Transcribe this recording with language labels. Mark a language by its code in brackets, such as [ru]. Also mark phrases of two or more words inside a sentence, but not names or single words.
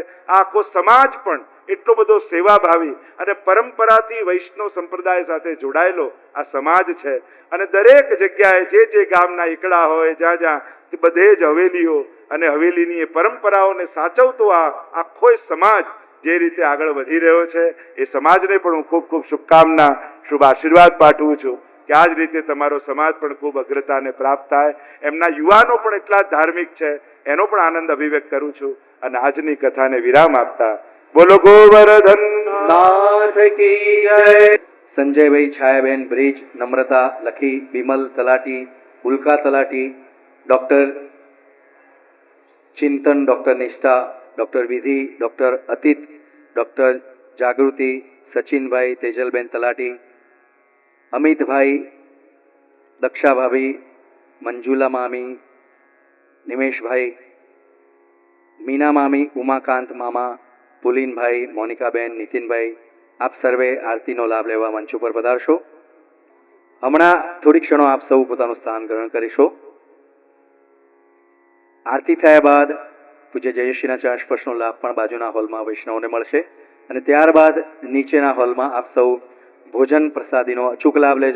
[gu] આ આખો સમાજ પણ એટલો બધો સેવાભાવી અને પરંપરાથી વૈષ્ણવ સંપ્રદાય સાથે જોડાયેલો આ સમાજ છે અને દરેક જગ્યાએ જે ગામના એકડા હોય જ્યાં જ્યાં બધે જ હવેલીઓ અને હવેલીની એ પરંપરાઓને સાચવતો આ આખો સમાજ જે રીતે આગળ વધી રહ્યો છે એ સમાજને પણ હું ખૂબ ખૂબ શુભકામના શુભ આશીર્વાદ પાઠવું છું કે આ જ રીતે તમારો સમાજ પણ ખૂબ અગ્રતાને પ્રાપ્ત થાય. એમના યુવાનો પણ એટલા જ ધાર્મિક છે એનો પણ આનંદ અભિવ્યક્ત કરું છું અને આજની કથાને વિરામ આપતા બોલો ગોવર્ધન [hi] नाथ की जय. संजयभाई छायाबेन ब्रिज, नम्रता लखी, बिमल तलाटी, उल्का तलाटी, डॉक्टर चिंतन, डॉक्टर निष्ठा, डॉक्टर विधि, डॉक्टर अतीत, डॉक्टर जागृति, सचिनभाई, तेजलबेन तलाटी, अमितभाई, दक्षा भाभी, मंजुला मामी, निमेशभाई, मीना मामी, उमाकांत मामा, पुलिनभाई, मोनिकाबेन, नितिनभाई, [gu] આપ સર્વે આરતીનો લાભ લેવા મંચ ઉપર પધારશો. હમણાં થોડી ક્ષણો આપ સૌ પોતાનું સ્થાન ગ્રહણ કરીશો. આરતી થયા બાદ પૂજ્ય જયશ્રીના ચરણ સ્પર્શનો લાભ પણ બાજુના હોલમાં વૈષ્ણવોને મળશે અને ત્યારબાદ નીચેના હોલમાં આપ સૌ ભોજન પ્રસાદીનો અચૂક લાભ લેજો.